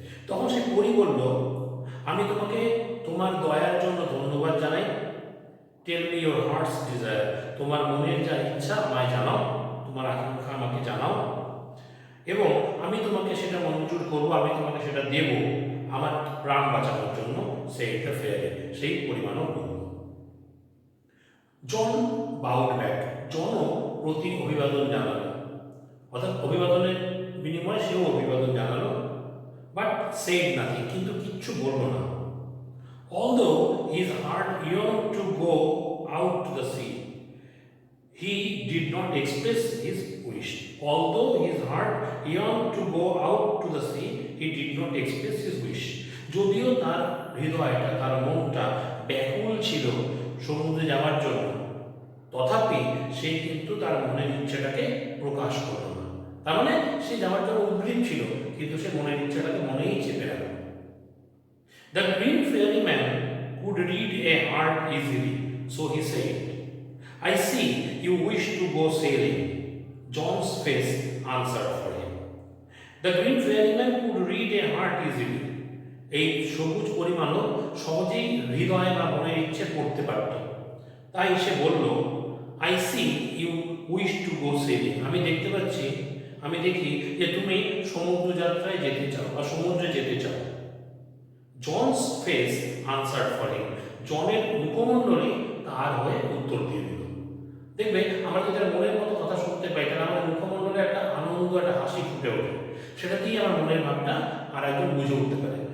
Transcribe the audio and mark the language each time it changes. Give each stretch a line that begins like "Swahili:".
Bangla: তখন সে পরী বলল, আমি তোমাকে তোমার দয়ার জন্য ধন্যবাদ জানাই।
English: tell me your heart's desire,
Bangla: তোমার মনের যা ইচ্ছা আমায় জানাও, তোমার আকাঙ্ক্ষা আমাকে জানাও, এবং আমি তোমাকে সেটা মঞ্জুর করবো, আমি তোমাকে সেটা দেব আমার প্রাণ বাঁচানোর জন্য, সেইটা ফেয়ারে সেই পরিমাণও বলল।
English: John bowed back,
Bangla: জনও প্রতি অভিবাদন জানালো, অর্থাৎ অভিবাদনের বিনিময়ে সেও অভিবাদন জানালো,
English: but said nothing,
Bangla: কিন্তু কিচ্ছু বলল না।
English: Although his heart yearned to go out to the sea, he did not express his wish. Although his heart yearned to go out to the sea, he did not express his wish.
Bangla: যদিও তার হৃদয়টা, তার মনটা ব্যাকুল ছিল সমুদ্রে যাওয়ার জন্য, তথাপি সে কিন্তু তার মনের ইচ্ছাটাকে প্রকাশ করল না। তার মানে সে যাওয়ার জন্য উদ্গ্রীব ছিল, কিন্তু সে মনের ইচ্ছাটাকে মনেই চেপে রাখল।
English: The green fairy man could read a heart easily, so he said, I see you wish to go sailing. John's face answered for him. The green fairy man could read a heart easily.
Bangla: এই সবুজ পরিমাণও সহজেই হৃদয় বা মনের ইচ্ছে পড়তে পারত। তাই সে বলল,
English: I see you wish to go sailing.
Bangla: আমি দেখতে পাচ্ছি, আমি দেখি যে তুমি সমুদ্র যাত্রায় যেতে চাও বা সমুদ্রে যেতে চাও।
English: John's face answer for him,
Bangla: জনের মুখমণ্ডলী তার হয়ে উত্তর দিয়ে দিল। দেখবে আমরা যদি মনের মতো কথা শুনতে পাই, তাহলে আমার মুখমণ্ডলে একটা আনন্দ, একটা হাসি ফুটে ওঠে, সেটা দিয়ে আমার মনের ভাবটা আর একজন বুঝে উঠতে পারে।